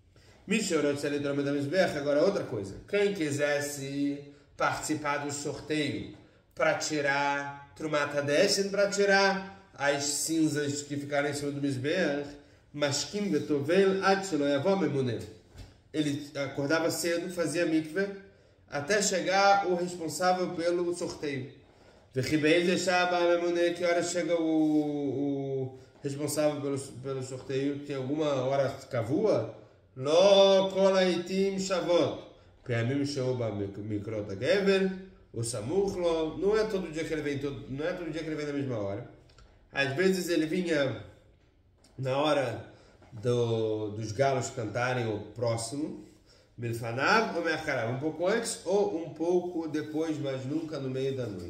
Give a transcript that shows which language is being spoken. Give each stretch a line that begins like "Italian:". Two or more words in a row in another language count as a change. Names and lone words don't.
Portuguese: Agora outra coisa. Quem quisesse participar do sorteio para tirar
Hebrew: תרומת הדשן,
Portuguese: para tirar as cinzas que ficaram em cima do Mizbeach,
Hebrew: משכים וטובל עד שלא יבוא הממונה.
Portuguese: Ele acordava cedo, fazia mikveh, até chegar o responsável pelo sorteio. Vechibei deixava a Memuneh, que hora chega o responsável pelo sorteio, tem alguma hora cavua?
Hebrew: לא כל העיתים שוות. פעמים שבא מקריאת הגבר, או סמוך לו.
Portuguese: Não é todo dia que ele vem, não é todo dia que ele vem na mesma hora. Às vezes ele vinha na hora dos galos cantarem o próximo, milfanav ou meacharav, um pouco antes ou um pouco depois, mas nunca no meio da noite.